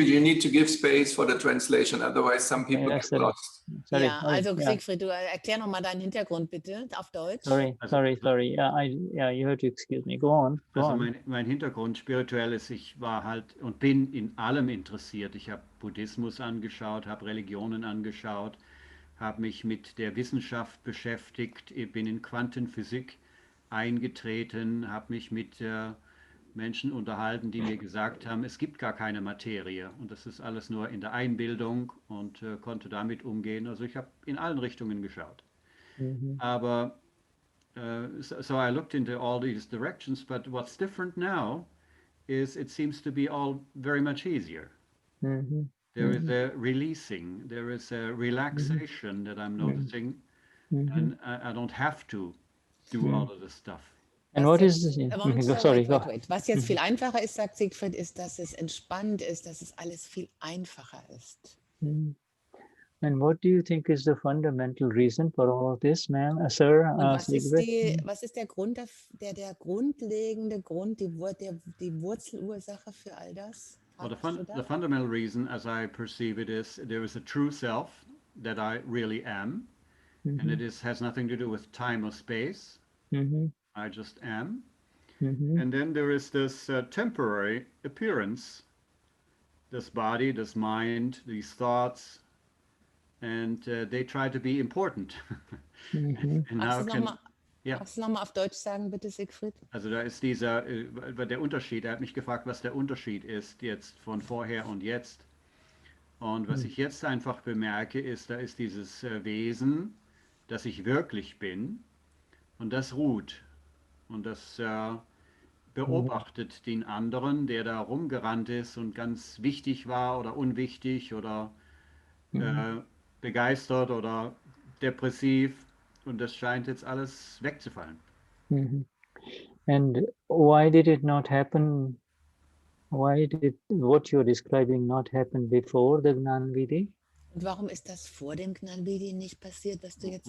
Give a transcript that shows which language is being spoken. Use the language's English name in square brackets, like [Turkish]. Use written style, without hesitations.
[English] You need to give space for the translation, otherwise some people Yeah, get sorry. lost. Sorry. [German] Ja, also Siegfried, du erklär nochmal deinen Hintergrund bitte auf Deutsch. [English] Sorry. Yeah, you have to excuse me. Go on. [German] Also mein Hintergrund spirituell ist, ich war halt und bin in allem interessiert. Ich habe Buddhismus angeschaut, habe Religionen angeschaut, habe mich mit der Wissenschaft beschäftigt, ich bin in Quantenphysik eingetreten, habe mich mit Menschen unterhalten, die mir gesagt haben, es gibt gar keine Materie und das ist alles nur in der Einbildung und konnte damit umgehen. Also ich habe in allen Richtungen geschaut. Aber [English] so I looked into all these directions, but what's different now is it seems to be all very much easier. There is a releasing, there is a relaxation that I'm noticing, and I don't have to do all of this stuff. And what is this? Wait. [German] Was jetzt viel einfacher ist, sagt Siegfried, ist, dass es entspannt ist, dass es alles viel einfacher ist. [English] And what do you think is the fundamental reason for all of this, ma'am, sir? [German] Und was ist der Grund, der grundlegende Grund, die Wurzelursache für all das? [English] Well, the fundamental reason, as I perceive it, is there is a true self that I really am, and it has nothing to do with time or space. I just am. And then there is this temporary appearance, this body, this mind, these thoughts, and they try to be important. And [German] Magst du nochmal auf Deutsch sagen, bitte, Siegfried? Also da ist der Unterschied, er hat mich gefragt, was der Unterschied ist jetzt von vorher und jetzt. Und was ich jetzt einfach bemerke, ist, da ist dieses Wesen, das ich wirklich bin, und das ruht. Und das beobachtet den anderen, der da rumgerannt ist und ganz wichtig war oder unwichtig oder begeistert oder depressiv. Und das scheint jetzt alles wegzufallen. [English] And why did it not happen? Why did what you're describing not happen before the Gnan Vidhi? [German] Und warum ist das vor dem Gnan Vidhi nicht passiert, was du jetzt